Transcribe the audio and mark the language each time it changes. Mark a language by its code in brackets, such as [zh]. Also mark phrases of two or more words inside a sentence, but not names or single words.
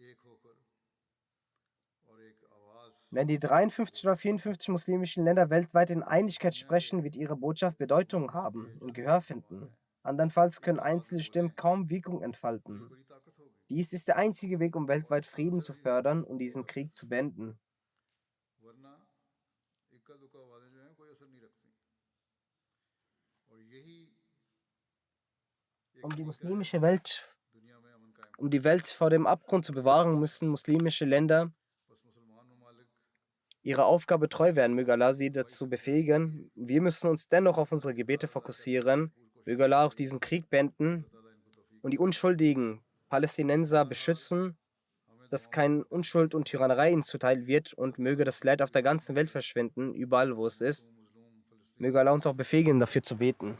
[de] Wenn die 53 oder 54 muslimischen Länder weltweit in Einigkeit sprechen, wird ihre Botschaft Bedeutung haben und Gehör finden. Andernfalls können einzelne Stimmen kaum Wirkung entfalten. Dies ist der einzige Weg, um weltweit Frieden zu fördern und diesen Krieg zu beenden. [ur] ورنہ اکا دکا آوازیں جو ہیں کوئی اثر نہیں رکھتی اور یہی ایک [de] Um die [ur] طریقہ ہے [de] muslimische Welt, [ur] دنیا میں امن قائم [de] um [ur] करने [de] die Welt vor dem Abgrund zu bewahren, müssen muslimische Länder [ur] بس مسلمان ممالک [de] ihrer Aufgabe treu werden. Möge Allah sie [ur] दवाई [de] dazu [ur] سے متحد ہوئیے [de] befähigen. Wir müssen uns dennoch auf unsere Gebete [ur] اللہ تعالیٰ کہتے ہیں [de] fokussieren. [ur] भरपूर [de] Möge [ur] कोशिश [de] Allah auch [ur] करें [de] diesen Krieg beenden [ur] اللہ تعالیٰ ان کو توفیق [de] und die [ur] दे [de] unschuldigen Palästinenser [ur] बहरहाल [de] beschützen, [ur] हमें [de] dass [ur] دعاؤں میں [de] kein Unschuld und Tyrannei ihnen zuteil wird und [ur] اللہ تعالیٰ [de] möge das Leid auf der [ur] मुसलमान [de] ganzen Welt verschwinden, überall wo es ist. [ur] मजलूम [de] Möge [ur] फ़लस्तीनियों [de] Allah [ur] को [de] uns auch befähigen, dafür zu beten.